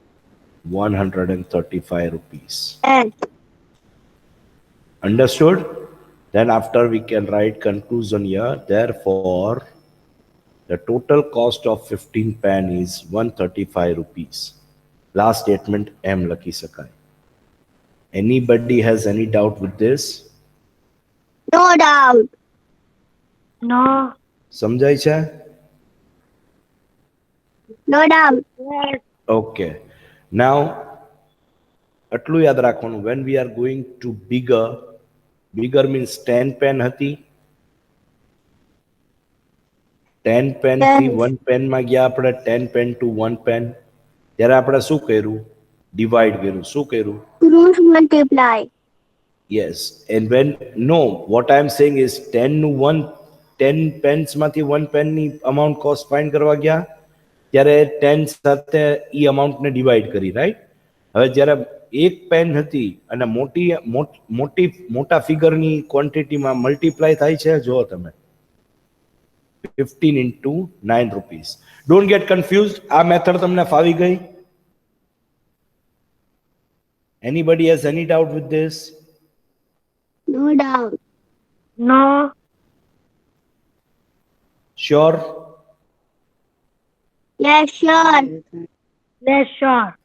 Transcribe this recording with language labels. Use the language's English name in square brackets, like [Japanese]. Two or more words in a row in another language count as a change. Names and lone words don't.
[English] 135 rupees. Yes. Understood? Then after we can write conclusion here. Therefore, the total cost of 15 pen is 135 rupees. Last statement M [Gujarati] લખી શકાય. [English] Anybody has any doubt with this? No doubt. No. [Gujarati] સમજાય છે? [English] No doubt. Yes. Okay. Now, [Gujarati] આટલું યાદ રાખવાનું. [English] When we are going to bigger, bigger means 10 pen હતી. [Gujarati] 10 pen થી [English] Yes. [Gujarati] 1 pen માં ગયા આપણે [English] 10 pen to 1 pen. [Gujarati] ત્યારે આપણે શું કર્યું? ડિવાઈડ કર્યું. શું કર્યું? [English] Cross multiply. Yes. And when, no, what I am saying is 10 નું 1, 10 pens માંથી 1 pen ની amount cost find [Gujarati] કરવા ગયા ત્યારે 10 સાથે ઈ [English] amount ને divide કરી, right? [Gujarati] હવે જ્યારે એક પેન હતી અને મોટા ફિગરની ક્વોન્ટિટીમાં મલ્ટીપ્લાય થાય છે, જો તમે [English] 15 into 9 rupees. Don't get confused. [Gujarati] આ મેથડ તમને ફાવી ગઈ? [English] Anybody has any doubt with this? No doubt. No. Sure? Yes, sure. Yes, sure.